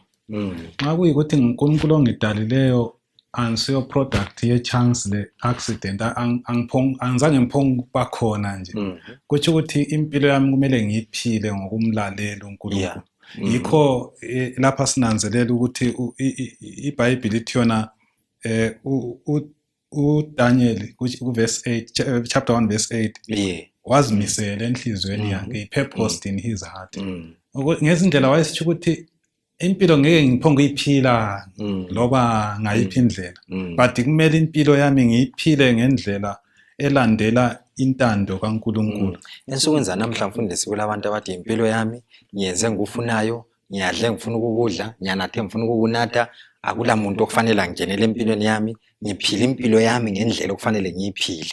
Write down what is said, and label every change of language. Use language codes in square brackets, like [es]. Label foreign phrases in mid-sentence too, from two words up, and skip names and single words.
[nd] Nxa kuyikuthi uNkulunkulu ongidalileyo ansiyo product ye chance le accident angizange ngiphonge bakhona nje, kuthi ukuthi impilo yami kumele ngiyiphile ngokumlalela uNkulunkulu. Yikho lapha sinanzelela ukuthi ibhayibhili ithi yona uDaniel kuverse 8 [en] chapter 1 verse 8 [nd] wazimisela enhlizweni yakhe, [en] purposed in his heart. [nd] Ngezindlela wayesitsho ukuthi impilo ngeke ngiphonge iphila loba ngayiphi indlela, but kumele impilo yami ngiyiphile ngendlela elandela intando kaNkulunkulu. Ensukwini zanamhla Mfundisi kulabantu abathi impilo yami ngiyenze ngufunayo, ngiyadle ngifuna ukudla, ngiyanathe ngifuna ukunatha, akula muntu okufanele angenele empilweni yami, ngiphila impilo yami ngendlela okufanele ngiyiphile.